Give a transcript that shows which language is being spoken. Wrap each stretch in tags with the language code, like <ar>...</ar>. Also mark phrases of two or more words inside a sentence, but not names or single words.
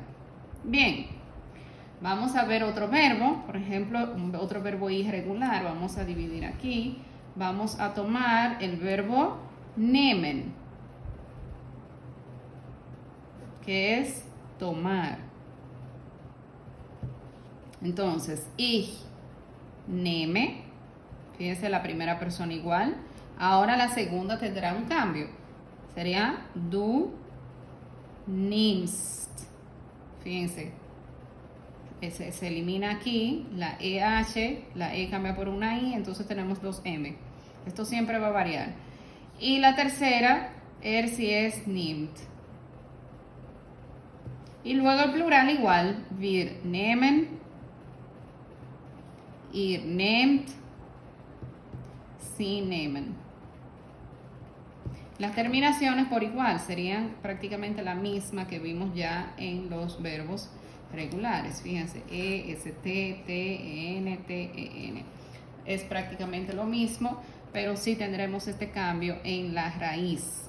<es>Bien, vamos a ver otro verbo, por ejemplo, otro verbo irregular. Vamos a dividir aquí. Vamos a tomar el verbo nehmen, que es tomar. Entonces,</es> <de>ich nehme,</de> <es>fíjense la primera persona igual. Ahora la segunda tendrá un cambio.</es> <de>Sería du nimmst.</de> <es>Fíjense, se elimina aquí la EH, la E cambia por una I, entonces tenemos dos M. Esto siempre va a variar. Y la tercera, si es nimmt. Y luego el plural igual,</es> <de>wir nehmen, ihr nehmt, sie nehmen.</de> <es>Las terminaciones por igual serían prácticamente la misma que vimos ya en los verbos regulares. Fíjense, EST, TEN, TEN. Es prácticamente lo mismo, pero sí tendremos este cambio en la raíz.</es>